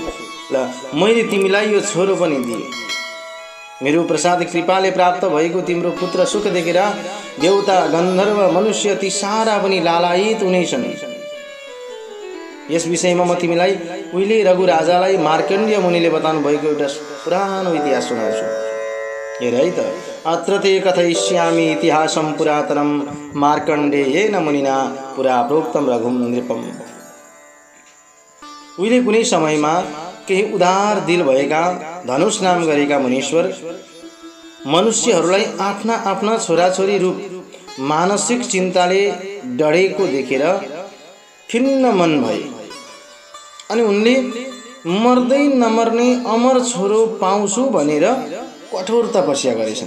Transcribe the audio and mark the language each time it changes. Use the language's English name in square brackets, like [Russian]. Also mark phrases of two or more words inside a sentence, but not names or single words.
[Nepali] ल मैले तिमीलाई यो छोरो पनि दिए। मेरो प्रसाद कृपाले प्राप्त भएको तिम्रो पुत्र सुख देखेर देवता गन्धर्व मनुष्य ती सारा पनि लालायित हुनेछन्। यस विषयमा म तिमीलाई उहिले रघु राजालाई मार्कण्डेय मुनिले बताउनु भएको एउटा पुरानो इतिहास सुनाउँछु। हेर है त, [Sanskrit] अत्र ते कथयिष्यामि इतिहासं पुरातनं मार्कण्डेयेन मुनिना पुरा प्रोक्तं रघुं नृपम्। [Nepali] उहिले कुनै समयमा केही उदार दिल भएका धनुष नाम गरेका मुनीश्वर मनुष्यहरूलाई आफ्ना आफ्ना छोराछोरी रूप मानसिक चिन्ताले डढेको देखेर खिन्न मन भए अनि उनले मर्दै नमर्ने अमर छोरो पाउँछु भनेर कठोर तपस्या गरेछन्।